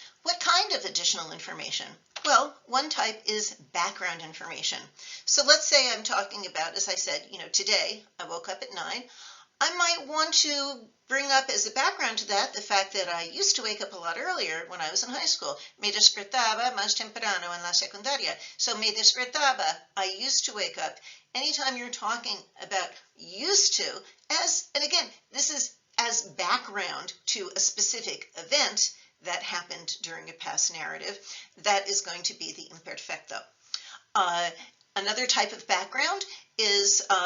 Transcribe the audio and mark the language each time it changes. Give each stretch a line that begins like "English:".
English: What kind of additional information? Well, one type is background information. So let's say I'm talking about, as I said, today I woke up at 9. I might want to bring up as a background to that the fact that I used to wake up a lot earlier when I was in high school.
Spanish: Me despertaba más temprano en la secundaria.
English: So
Spanish: me despertaba,
English: I used to wake up. Anytime you're talking about used to, and again, this is as background to a specific event that happened during a past narrative, that is going to be the imperfecto. Another type of background is